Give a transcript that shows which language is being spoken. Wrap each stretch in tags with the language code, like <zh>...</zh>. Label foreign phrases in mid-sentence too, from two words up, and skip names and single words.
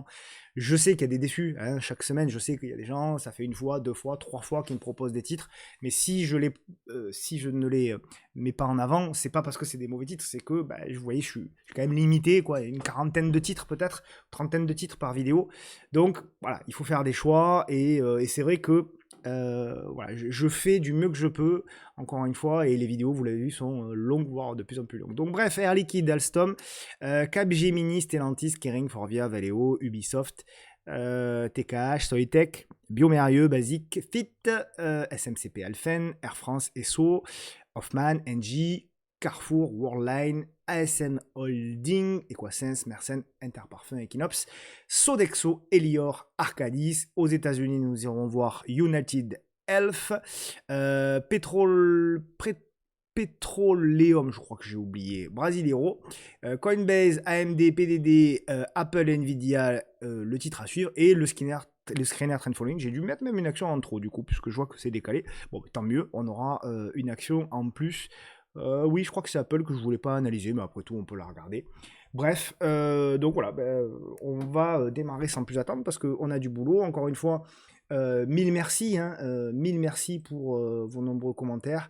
<fr>Je sais qu'il y a des déçus, hein, chaque semaine je sais qu'il y a des gens, ça fait 1 fois, 2 fois, 3 fois qu'ils me proposent des titres, mais si je ne les mets pas en avant, c'est pas parce que c'est des mauvais titres, c'est que vous voyez, je suis quand même limité, quoi, une 40aine de titres peut-être, 30aine de titres par vidéo, donc voilà, il faut faire des choix, et c'est vrai que voilà, je fais du mieux que je peux, encore une fois, et les vidéos, vous l'avez vu, sont longues, voire de plus en plus longues. Donc bref, Air Liquide, Alstom, Capgemini, Stellantis, Kering, Forvia, Valeo, Ubisoft, TKH, Soitec, Biomérieux, Basic, Fit, SMCP, Alphen, Air France, Esso, Hoffman, Engie, Carrefour, Worldline, ASM Holding, Equasens, Mersen, Interparfum, Equinox, Sodexo, Elior, Arcadis. Aux États-Unis, nous irons voir United Health, Petroleum, je crois que j'ai oublié, Brasileiro, Coinbase, AMD, PDD, Apple, Nvidia, le titre à suivre, et le screener trend following. J'ai dû mettre même une action en trop du coup, puisque je vois que c'est décalé. Bon, tant mieux, on aura une action en plus. Oui, je crois que c'est Apple que je voulais pas analyser, mais après tout, on peut la regarder. Bref, donc voilà, on va démarrer sans plus attendre parce qu'on a du boulot. Encore une fois, 1000 merci, hein, 1000 merci pour vos nombreux commentaires.</fr>